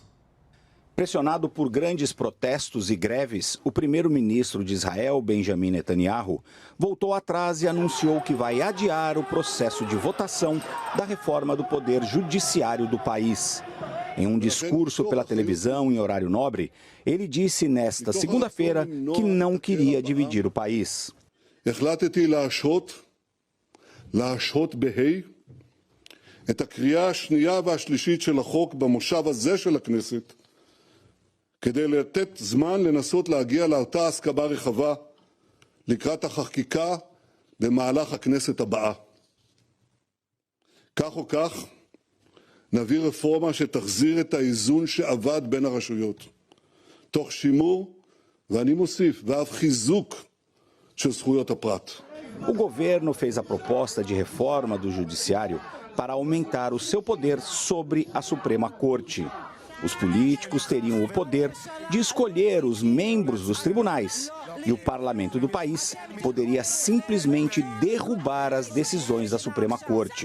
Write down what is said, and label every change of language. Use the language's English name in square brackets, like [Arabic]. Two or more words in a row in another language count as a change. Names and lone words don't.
[Portuguese] Pressionado por grandes protestos e greves, o primeiro-ministro de Israel, Benjamin Netanyahu, voltou atrás e anunciou que vai adiar o processo de votação da reforma do poder judiciário do país. Em um discurso pela televisão em horário nobre, ele disse nesta segunda-feira que não queria dividir o país. [Hebrew] החלטתי להשהות בה"א את הקריאה השנייה והשלישית של החוק במושב הזה של הכנסת, כדי לתת זמן לנסות להגיע לאותה הסכמה רחבה לקראת החקיקה במהלך הכנסת הבאה. כך או כך, נביא רפורמה שתחזיר את האיזון שאבד בין הרשויות, תוך שימור, ואני מוסיף, ואף חיזוק של זכויות הפרט. [Portuguese] O governo fez a proposta de reforma do judiciário para aumentar o seu poder sobre a Suprema Corte. Os políticos teriam o poder de escolher os membros dos tribunais e o parlamento do país poderia simplesmente derrubar as decisões da Suprema Corte.